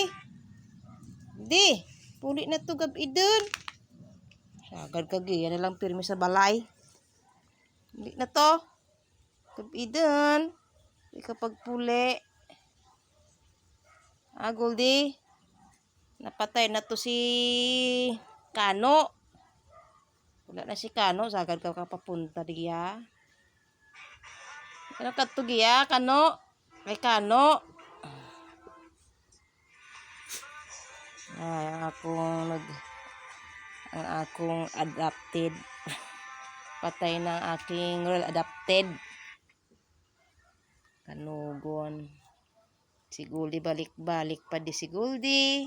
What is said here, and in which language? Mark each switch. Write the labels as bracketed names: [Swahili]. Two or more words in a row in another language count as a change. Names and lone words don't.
[Hiligaynon] Goldie, puli na to gabi dun. Sagad ka giya na lang pirmi sa balay. Hindi na to. Gabi dun. Hindi ka pagpuli. Ah, Goldie. Napatay na to si Kano. Wala na si Kano. Sagad ka papunta diya. Ano ka to giya, Kano? Kay Kano. Ay, ang akong adopted. Patay ng aking real adopted. Kanugon. Si Goldie balik-balik pa di si Goldie.